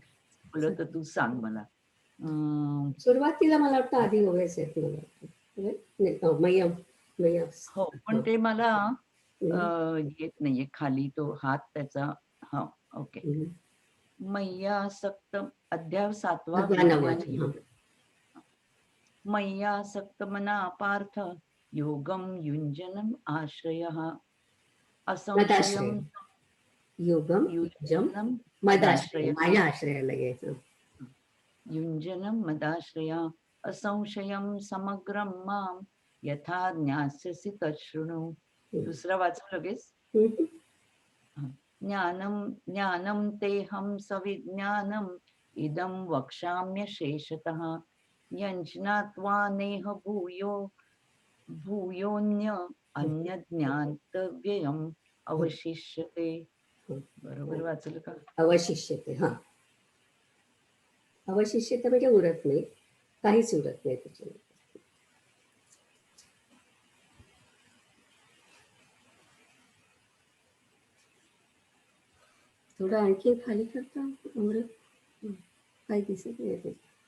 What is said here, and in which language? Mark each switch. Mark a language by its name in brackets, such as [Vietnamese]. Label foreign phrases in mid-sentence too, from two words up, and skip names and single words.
[Marathi] बोललं तर तू सांग मला. सुरुवातीला मला वाटतं आधी ओवेस आहेत मला वाटतं. [Sanskrit] मय्यम [Marathi] हो, पण ते मला हम्म. येत नाहीये खाली तो हात त्याचा. हा ओके. मय्यासक्त अध्याय 7वा विज्ञान योग. [Sanskrit] मय्यासक्त मना पार्थ योगम युञ्जनम आश्रयः असंशयम योगम युञ्जनम मदाश्रय, मदाश्रयः [Marathi] माझ्या आश्रयाला यायचं. [Sanskrit] युञ्जनम मदाश्रया असंशयम समग्रम माम यथा ज्ञास्यसि तच्छृणु. [Marathi] दुसरा वाचू लगेच. [Sanskrit] ज्ञानम तेहम सविज्ञानम इदं वक्ष्याम्यशेषतः यञ्ज्ञात्वा नेह भूयोऽन्य अन्यज्ञातव्ययम् अवशिष्यते. [Marathi] बरोबर वाचलं का? [Sanskrit] अवशिष्यते. [Marathi] हा, अवशिष्यते म्हणजे उरत नाही, काहीच उरत नाही त्याच्यामध्ये. थोडं आणखी खाली करता उरत काही दिसत नाही ते.